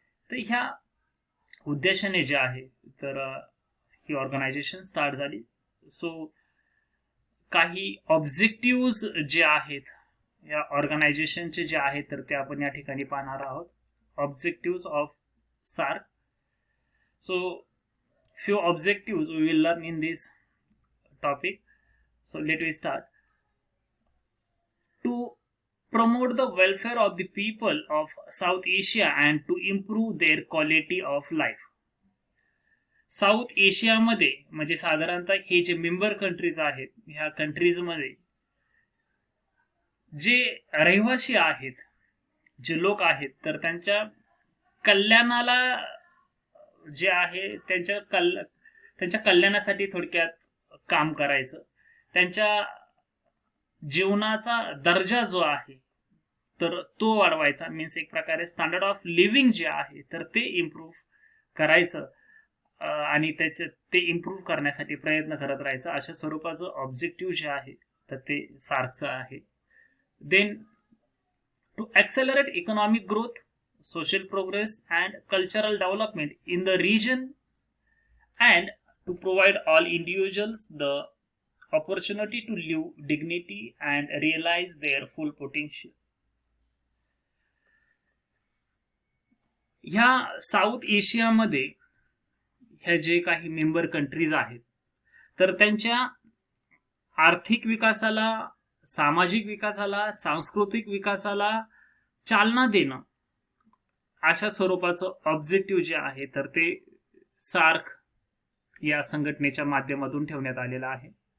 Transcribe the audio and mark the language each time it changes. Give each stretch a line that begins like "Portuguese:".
Marathi: तर ह्या उद्देशाने जे आहे तर ही ऑर्गनायझेशन स्टार्ट झाली. सो काही ऑब्जेक्टिव्ह जे आहेत या ऑर्गनायझेशनचे जे आहेत तर ते आपण या ठिकाणी पाहणार आहोत.
English: Objective of SAARC. So few objectives we will learn in this topic. So let me start. To promote the welfare of the people of South Asia and to improve their quality of life.
Marathi: South एशियामध्ये म्हणजे साधारणतः हे जे member countries आहेत ह्या countries मध्ये जे रहिवासी आहेत, जे लोक आहेत तर त्यांच्या कल्याणाला जे आहे त्यांच्या कल्याणासाठी थोडक्यात काम करायचं, त्यांच्या जीवनाचा दर्जा जो आहे तर तो वाढवायचा, मीन्स एक प्रकारे स्टँडर्ड ऑफ लिव्हिंग जे आहे तर ते इम्प्रूव्ह करायचं आणि ते इम्प्रूव्ह करण्यासाठी प्रयत्न करत राहायचं, अशा स्वरूपाचं ऑब्जेक्टिव्ह जे आहे तर ते सार्कचं आहे.
English: Then to accelerate economic growth, social progress and cultural development in the region, and to provide all individuals the opportunity to live dignity and realize their full potential.
Marathi: ह्या साऊथ एशियामध्ये ह्या जे काही मेंबर कंट्रीज आहेत तर त्यांच्या आर्थिक विकासाला, सामाजिक विकासाला, सांस्कृतिक विकासाला चालना देणं, अशा स्वरूपाचं ऑब्जेक्टिव्ह जे आहे तर ते सार्क या संघटनेच्या माध्यमातून ठेवण्यात आलेलं आहे.